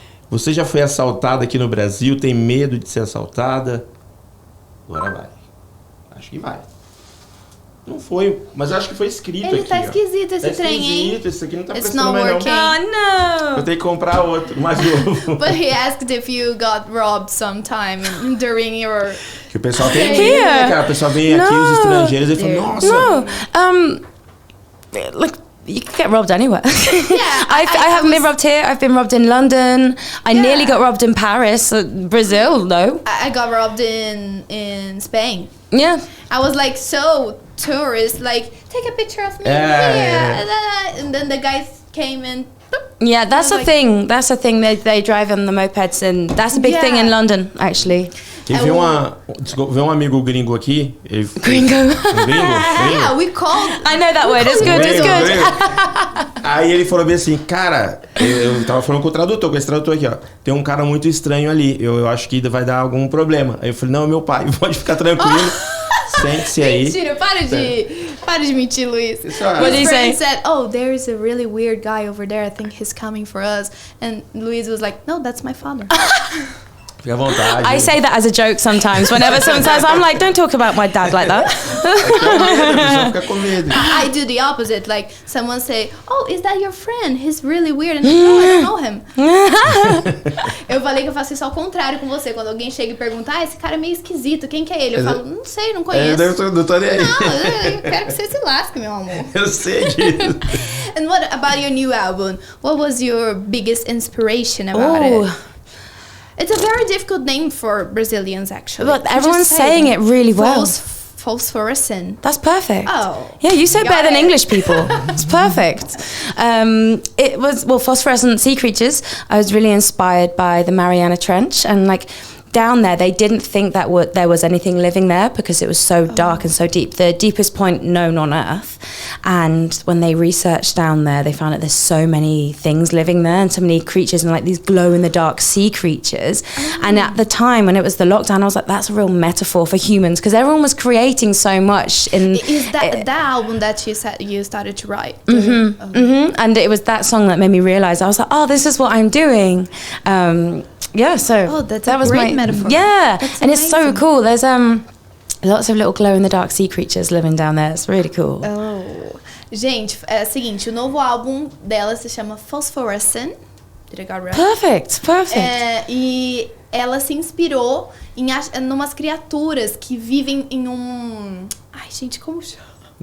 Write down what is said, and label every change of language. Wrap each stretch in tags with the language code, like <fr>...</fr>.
<pt>Você já foi assaltada aqui no Brasil? Tem medo de ser assaltada? Agora vai. Acho que vai. Não foi, mas eu acho que foi escrito Ele aqui. tá esquisito esse trem, hein? Esquisito, esse aqui não tá</pt> <en>It's</en> <pt>prestando</pt> <en>not</en> <pt>mais não.</pt> <en>working. Oh, no.</en> <pt>Eu tenho que comprar outro, mais novo.</pt> <en>But he asked if you got robbed sometime during your...</en> <pt>Que o pessoal tem medo, né, cara? O pessoal vem aqui, os estrangeiros, e fala, nossa...</pt> <en>No, like, you could get robbed anywhere. Yeah, I haven't been robbed here. I've been robbed in London. I nearly got robbed in Paris. Brazil, no. I got robbed in Spain. Yeah. I was like so tourist, like take a picture of me and then the guys came and Yeah, that's a like, thing. That's a thing. They drive on the mopeds, and that's a big thing in London, actually.</en> <pt>E veio um amigo gringo aqui. Gringo.</pt> <en>yeah, we called. I know that word. It's good. It's good.</en> <pt>Aí ele falou bem assim, cara, eu tava falando com o tradutor, com esse tradutor aqui, ó. Tem um cara muito estranho ali. Eu acho que vai dar algum problema. Aí eu falei, não, meu pai, pode ficar tranquilo. Sente-se aí. Mentira, para de mentir, Luiz.</pt> <en>What did he say? Said, "Oh, there's a really weird guy over there. I think he's coming for us." And Luiz was like, "No, that's my father."</en> <pt>Fica à vontade.</pt> <en>I say that as a joke sometimes. Whenever someone says, I'm like, don't talk about my dad like that.</en> <pt>Fica com medo.</pt> <en>I do the opposite. Like someone say, "Oh, is that your friend? He's really weird." And no, I don't know him.</en> <pt>Eu falei que eu faço isso ao contrário com você. Quando alguém chega e pergunta, esse cara é meio esquisito, quem que é ele? Eu falo, não sei, não conheço. Não tô nem aí. Não, eu quero que você se lasque, meu amor. Eu sei disso.</pt> <en>And what about your new album? What was your biggest inspiration about it? It's a very difficult name for Brazilians, actually. But everyone's saying it really well. Phosphorescent. That's perfect. Oh. Yeah, you say better than English people. It's perfect. It was, phosphorescent sea creatures. I was really inspired by the Mariana Trench, and like down there, they didn't think that there was anything living there because it was so dark and so deep, the deepest point known on Earth. And when they researched down there, they found that there's so many things living there and so many creatures and like these glow-in-the-dark sea creatures. And at the time when it was the lockdown, I was like, that's a real metaphor for humans because everyone was creating so much. Is that album that you said you started to write? And it was that song that made me realize, I was like, oh, this is what I'm doing. Yeah, so that was great metaphor. Yeah, that's and amazing. It's so cool. There's lots of little glow-in-the-dark sea creatures living down there. It's really cool. Oh.</en> <pt>Gente, é o seguinte, o novo álbum dela se chama Phosphorescent.</pt> <en>Did I got right? Perfect.</en> <pt>E ela se inspirou em umas criaturas que vivem em um... Ai, gente, como chama?</pt>